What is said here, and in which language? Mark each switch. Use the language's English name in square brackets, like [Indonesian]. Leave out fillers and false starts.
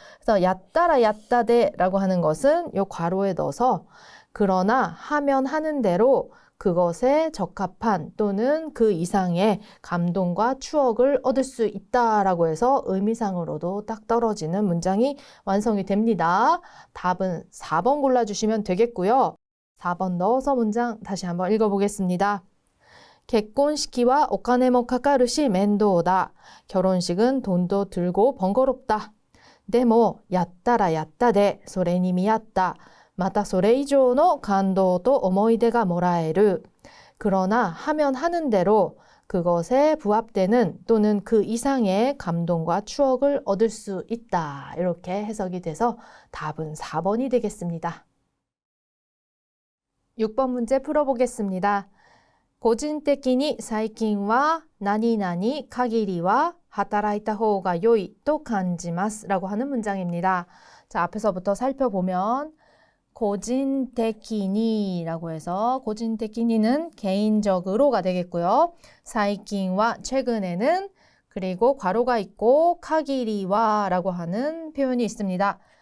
[Korean] 그래서 야따라 야따데라고 하는 것은 이 괄호에 넣어서 그러나 하면 하는 대로 그것에 적합한 또는 그 이상의 감동과 추억을 얻을 수 있다라고 해서 의미상으로도 딱 떨어지는 문장이 완성이 됩니다. 답은 4번 골라주시면 되겠고요. 4번 넣어서 문장 다시 한번 읽어보겠습니다. [Japanese] 結婚式はお金もかかるし面倒だ. [Korean] 결혼식은 돈도 들고 번거롭다. [Japanese] でもやったらやったでそれに見合った. またそれ以上の感動と思い出がもらえる. [Korean] 그러나 하면 하는 대로 그것에 부합되는 또는 그 이상의 감동과 추억을 얻을 수 있다. 이렇게 해석이 돼서 답은 4번이 되겠습니다. 6번 문제 풀어보겠습니다. [Japanese] 個人的に最近は何々限りは働いた方が良いと感じます [Korean] 라고 하는 문장입니다. 자, 앞에서부터 살펴보면 個人的に라고 해서 個人的に는 개인적으로가 되겠고요. 最近は최근에는 그리고 괄호가 있고 限りは라고 하는 표현이 있습니다.